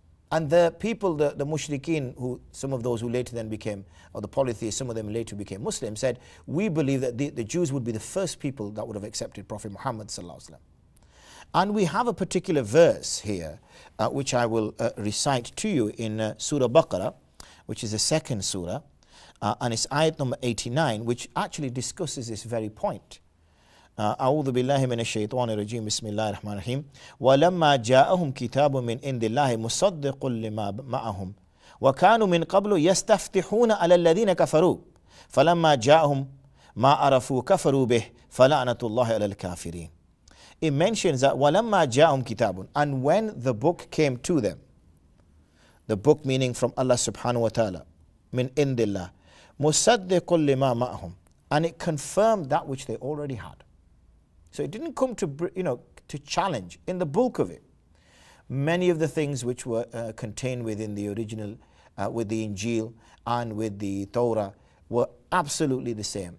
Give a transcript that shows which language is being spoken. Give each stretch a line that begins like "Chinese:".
English: And the people, the mushrikeen, who some of those who later then became, or the polytheists, some of them later became Muslims, said, we believe that the Jews would be the first people that would have accepted Prophet Muhammad sallallahu alaihi wasallam. And we have a particular verse here, which I will recite to you in Surah Baqarah, which is the second surah, and it's ayat number 89, which actually discusses this very point.
Arabic: أعوذ بالله من الشيطان الرجيم بسم الله الرحمن الرحيم ولما جاءهم كتاب من عند الله مصدق لما معهم وكانوا من قبل يستفتحون على الذين كفروا فلما جاءهم ما عرفوا كفروا به فلعنة الله على الكافرين.
English: It mentions that
Arabic: وَلَمَّا جَاءُمْ كِتَابٌ,
English: and when the book came to them, the book meaning from Allah subhanahu wa ta'ala, min indillah,
Arabic: مُصَدِّقٌ لِمَا مَعْهُمْ,
English: and it confirmed that which they already had. So it didn't come to, to challenge. In the bulk of it, many of the things which were contained within the original, with the Injil and with the Torah, were absolutely the same.